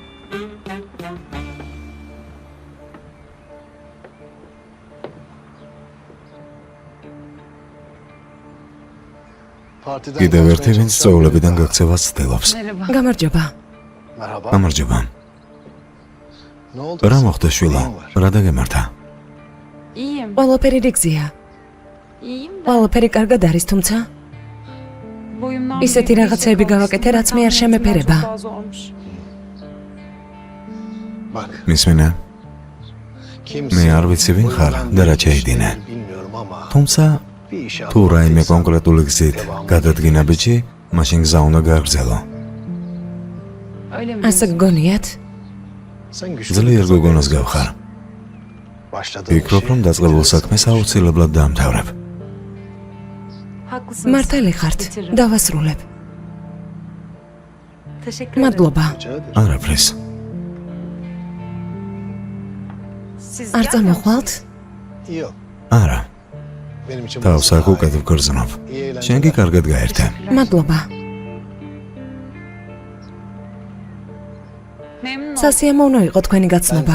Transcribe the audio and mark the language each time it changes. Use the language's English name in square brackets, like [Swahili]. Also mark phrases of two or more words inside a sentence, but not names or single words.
[Georgian] კიდევ ერთი ვინც სწავლებიდან გაქცევას ცდილობს. გამარჯობა. გამარჯობა. რა მოხდა შვილო? რა დაგემართა? [Turkish] İyiyim. [Georgian] ყველაფერი რიგზია. [Turkish] İyiyim de [Georgian] ყველაფერი კარგად არის, თუმცა [Turkish] boyumdan [Georgian] ისეთი რაღაცები გავაკეთე, რაც მე არ შემეფერება. მისმენა, მე არ ვიცი ვინ ხარ და რა ჩაიდინე. თუმცა თუ რაიმე კონკრეტული გზით გადადგინა ბიჭი, მაშინ გზა უნდა გააგრძელო. [Turkish] Öyle mi? [Georgian] ასე გგონიათ? ძლიერ გოგონას გავხარ. ვფიქრობ, რომ დაწყებულ საქმეს აუცილებლად დაამთავრებ. [Turkish] Haklısınız. [Georgian] მართალი ხართ. [Turkish] Bitiririm. [Georgian] დავასრულებ. [Turkish] Teşekkür ederim. [Georgian] მადლობა. არაფრის. [Turkish] Siz [Georgian] არ წამოხვალთ? არა, თავს აქ უკეთ ვგრძნობ. შენ კი კარგად გაერთე. მადლობა. [Turkish] memnun oldum. [Georgian] სასიამოვნო იყო თქვენი გაცნობა.